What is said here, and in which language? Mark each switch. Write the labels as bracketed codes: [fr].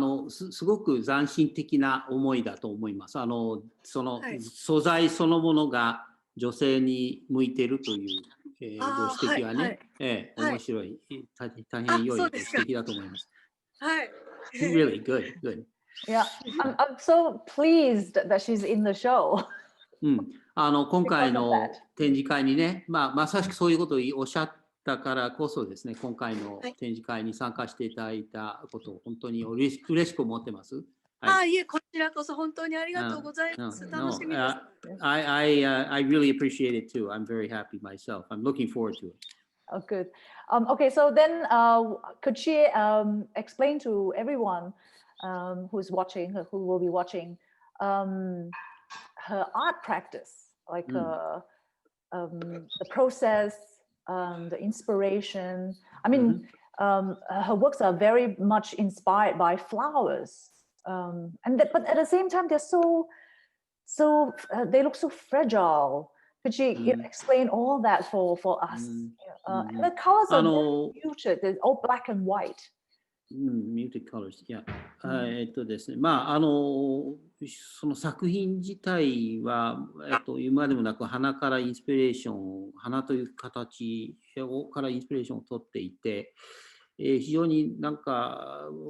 [ja] すごく斬新的な思いだと思います。その素材そのものが女性に向いているという、ご指摘はね、面白い、大変良いご指摘だと思います。はい。 [en] Really good, good. Yeah, I'm so pleased that she's in the show. [ja] 今回の展示会にね、まさしくそういうことをおっしゃったからこそですね、今回の展示会に参加していただいたことを本当に嬉しく思ってます。いえ、こちらこそ本当にありがとうございます。楽しみです。 [en] I really appreciate it too. I'm very happy myself. I'm looking forward to it. Oh, good. Okay, so then could she explain to everyone who's watching, who will be watching, her art practice, like the process, the inspiration. I mean, her works are very much inspired by flowers, but at the same time, they're so so they look so fragile. Could you know, explain all that for us? And the colors are very muted. They're all black and white. Muted colors, yeah. [ja] ですね、まあその作品自体は言うまでもなく花からインスピレーション、花という形からインスピレーションを取っていて、非常になんか